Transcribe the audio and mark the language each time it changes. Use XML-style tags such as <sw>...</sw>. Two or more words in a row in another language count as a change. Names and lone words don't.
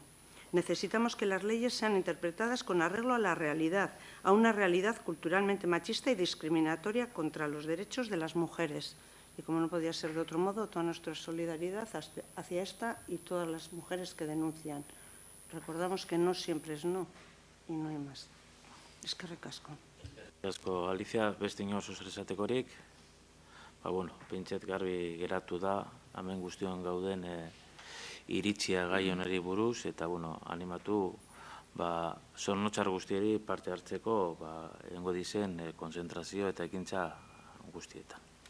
<es>Necesitamos que las leyes sean interpretadas con arreglo a la realidad, a una realidad culturalmente machista y discriminatoria contra los derechos de las mujeres. Y como no podía ser de otro modo, toda nuestra solidaridad hacia esta y todas las mujeres que denuncian. Recordamos que no siempre es no, y no hay más.</es> <eu>Eskerrik asko. Asko, Alicia, beste inor zuzerezatekorik, pentset garbi geratu da, hemen guztion gauden iritzia gai honeri buruz, eta animatu zornotzar guztieri parte hartzeko egingo dizen konzentrazio eta ekintza guztietan.</eu>